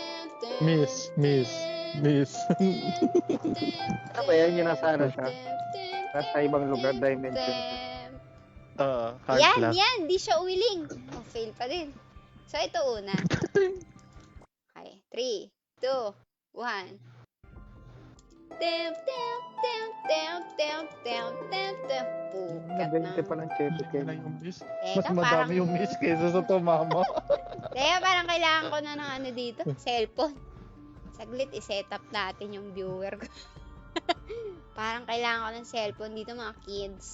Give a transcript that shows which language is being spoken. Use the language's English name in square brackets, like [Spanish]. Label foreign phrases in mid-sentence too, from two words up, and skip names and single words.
[Filipino] Miss. Ano ba yan? Yung nasa ano siya? Nasa ibang lugar, dimension. Hard Yan, class. yan. Di siya umiling. Oh, fail pa din. So, ito una. Okay. 3, 2, 1. Tem, tem, tem, tem, tem, tem, tem, tem. Pukat na. Nabente pa ng chepe Yun na kayo. yung miss. Mas Teka, madami yung miss kaysa sa tumama. Teka, parang kailangan ko na ng ano dito. Cellphone. Saglit, i-set up natin yung viewer ko. Parang kailangan ko ng cellphone dito mga kids.